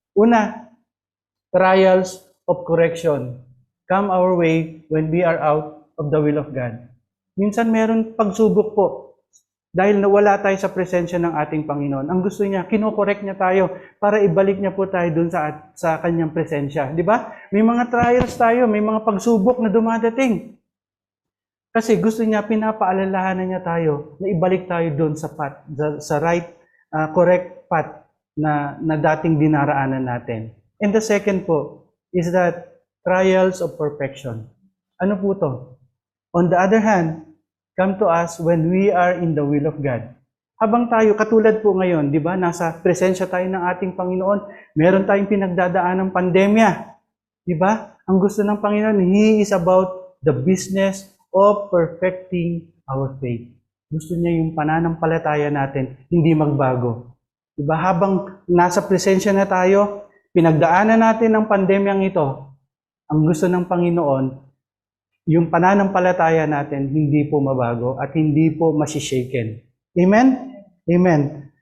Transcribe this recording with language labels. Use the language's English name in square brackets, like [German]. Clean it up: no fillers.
[English] Una, trials of correction come our way when we are out of the will of God. [Filipino] Minsan meron pagsubok po dahil nawala tayo sa presensya ng ating Panginoon. Ang gusto niya, kinokorek niya tayo para ibalik niya po tayo dun sa kanyang presensya. Di ba? May mga trials tayo, may mga pagsubok na dumadating. Kasi gusto niya, pinapaalalahanan niya tayo na ibalik tayo doon sa path, sa [English] right, correct path [Filipino] na dating dinaraanan natin. [English] And the second po is that trials of perfection. [Filipino] Ano po to? [English] On the other hand, come to us when we are in the will of God. [Filipino] Habang tayo, katulad po ngayon, di ba, nasa presensya tayo ng ating Panginoon, meron tayong pinagdadaan ng pandemya. Di ba? Ang gusto ng Panginoon, [English] He is about the business of perfecting our faith. [Filipino] Gusto niya yung pananampalataya natin, hindi magbago. Diba? Habang nasa presensya na tayo, pinagdaanan natin ang pandemyang ito, ang gusto ng Panginoon, yung pananampalataya natin, hindi po mabago at hindi po masishaken. Amen? Amen.